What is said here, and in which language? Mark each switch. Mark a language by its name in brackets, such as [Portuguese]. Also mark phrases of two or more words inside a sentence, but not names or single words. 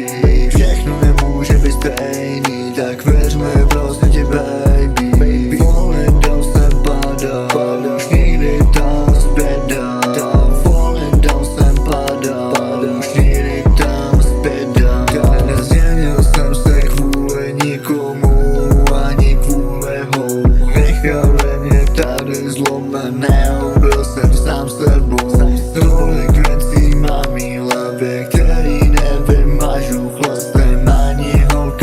[Czech] Všechno nemůže být stejný, tak věř mi, prosím tě, baby. [English] Falling down [Czech] jsem padal, už nikdy tam zpět dám. [English] Falling down [Czech] jsem padal, už nikdy tam zpět dám. Nezměnil jsem se kvůli nikomu, ani kvůli hou. Nechali mě tady zlomeného, byl jsem sám sebou. Tolik věcí mám v hlavě, který nevymažu chlastem ani holkama.